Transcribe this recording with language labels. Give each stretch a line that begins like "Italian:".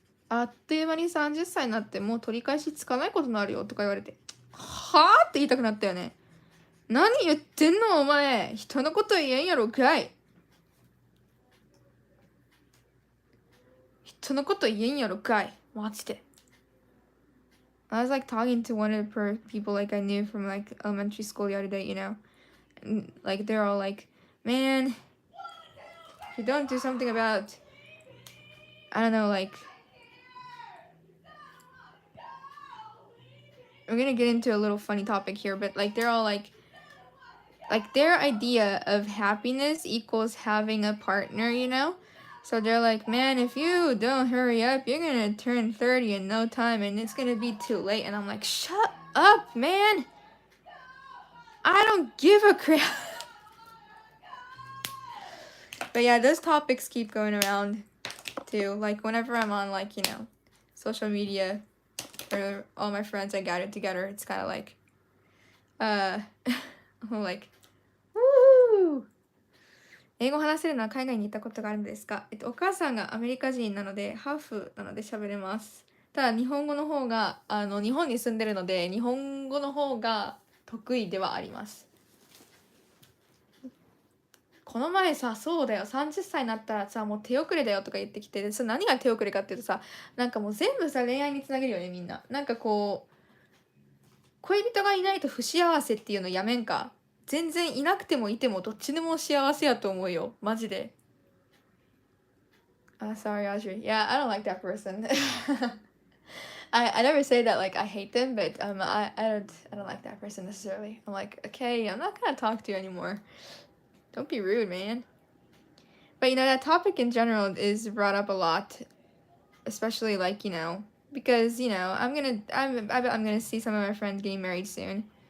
Japanese: あっという間に30歳になってもう取り返しつかないことになるよとか言われて、はぁって言いたくなったよね。何言ってんのお前。人のこと言えんやろかい。人のこと言えんやろかい。マジで。
English: I was like talking to one of the people like I knew from like elementary school the other day, you know, and like they're all like, man, if you don't do something about, I don't know, like, we're gonna get into a little funny topic here, but like they're all like their idea of happiness equals having a partner, you know. So they're like, man, if you don't hurry up, you're gonna turn 30 in no time and it's gonna be too late. And I'm like, shut up, man. I don't give a crap. But yeah, those topics keep going around too. Like whenever I'm on like, you know, social media or all my friends I gathered together, it's kind of like, I'm like, woo!
Japanese: 英語を話せるのは海外に行ったことがあるんですか？お母さんがアメリカ人なので、ハーフなので喋れます。ただ、日本語の方が、日本に住んでるので、日本語の方が得意ではあります。この前さ、そうだよ、30歳になったらさ、もう手遅れだよとか言ってきて、それ何が手遅れかっていうとさ、なんかもう全部さ、恋愛につなげるよね、みんな。なんかこう、恋人がいないと不幸せっていうのやめんか。全然いなくてもいてもどっちでも幸せやと思うよ。マジで。
English: Sorry, Audrey. Yeah, I don't like that person. I never say that like I hate them, but I don't like that person necessarily. I'm like, okay, I'm not gonna talk to you anymore. Don't be rude, man. But you know, that topic in general is brought up a lot, especially like, you know, because, you know, I bet I'm gonna see some of my friends getting married soon.